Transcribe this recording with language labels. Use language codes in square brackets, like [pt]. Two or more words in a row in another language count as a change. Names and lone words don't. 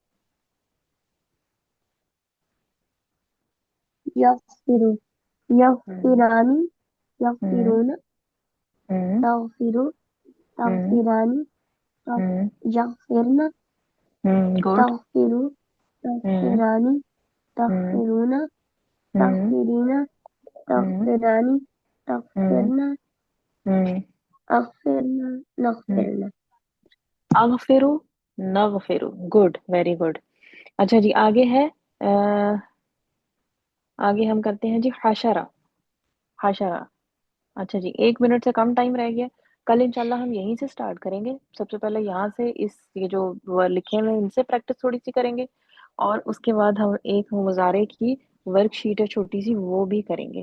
[ar] यगफिरु हम्म। यगफिरानी हम्म। यगफिरून हम्म। तगफिरु हम्म। तगफिरानी हम्म। यगफिरन गुड। तगफिरु हम्म। तगफिरानी تغفرون تغفرین تغفرانی تغفرنا اغفرنا نغفرنا اغفرو نغفرو. گڈ، [en] very good. [ur] اچھا جی آگے ہے آگے ہم کرتے ہیں جی حشرہ. حشرہ. اچھا جی 1 منٹ سے کم ٹائم رہ گیا. کل انشاءاللہ ہم یہیں سے سٹارٹ کریں گے. سب سے پہلے یہاں سے یہ جو لکھے ہوئے ان سے پریکٹس تھوڑی سی کریں گے، اور اس کے بعد ہم ایک مضارع کی ورک شیٹ ہے چھوٹی سی، وہ بھی کریں گے.